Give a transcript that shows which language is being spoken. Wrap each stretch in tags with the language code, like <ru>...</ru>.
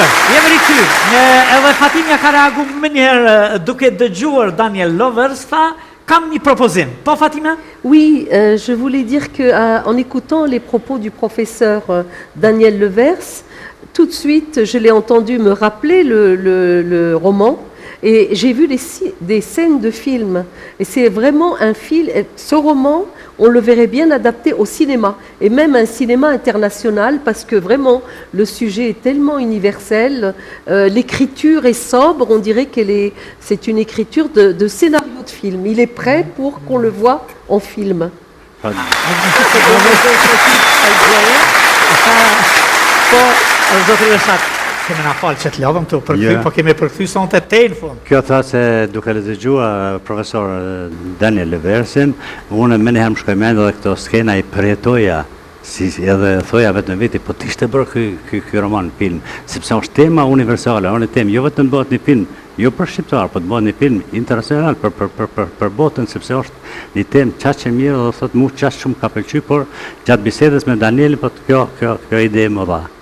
<sq>Jemi rikthyer. Edhe Fatimia ka reaguar më njëherë duke dëgjuar Daniel Lovers, tha, kam një propozim. Po Fatima?</sq> <fr>Oui, je voulais dire que en écoutant les propos du professeur Daniel Levers, tout de suite, je l'ai entendu me rappeler le roman et j'ai vu des scènes de films. Et c'est vraiment un film, ce roman, on le verrait bien adapté au cinéma, et même un cinéma international, parce que vraiment, le sujet est tellement universel, l'écriture est sobre, on dirait c'est une écriture de scénario de film. Il est prêt pour qu'on le voit en film.</fr> <sq>Po, zotri Reshat, kemi na falë që të lodhëm të përkthy, po kemi përkthy sonte te në fund. Kjo tha se duke dëgjuar profesor Daniel Leversin, unë më njëherë më shkoj mend edhe këto skena i përjetoja, si edhe thoja vetë në veti, po t'ishte bërë ky roman film, sepse është tema universale, është temë, jo vetëm bëhet një film, jo për shqiptar, po të bëhet një film internacional për botën, sepse është një temë qaq e mirë dhe thotë mu qaq shumë ka pëlqy, por gjatë bisedës me Daniel, po kjo ide më dha.</sq>